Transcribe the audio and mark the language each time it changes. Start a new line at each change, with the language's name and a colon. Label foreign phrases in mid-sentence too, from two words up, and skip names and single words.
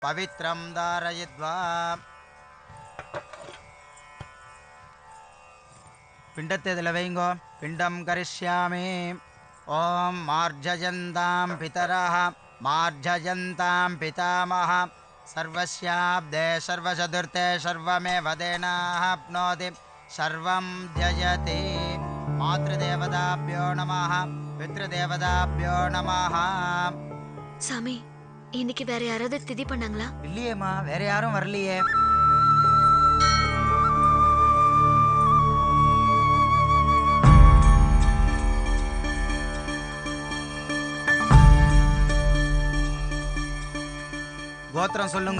Sanskrit: पवित्रं धारयित्वा
Tamil: பிண்டத்தை இதுல வையுங்கோ
Sanskrit: पिण्डं करिष्यामि ओम मार्जयन्तां पितरः मार्जयन्तां पितामहः सर्वस्याब्दे सर्वचतुर्थे सर्वमेव तेनाप्नोति सर्वं जयति मातृदेवताभ्यो नमः पितृदेवताभ्यो नमः
Tamil: சாமி இன்னைக்கு வேற யாராவது திதி பண்ணாங்களா? இல்லையேம்மா, வேற யாரும் வரலையே. கோத்திரம் சொல்லுங்க.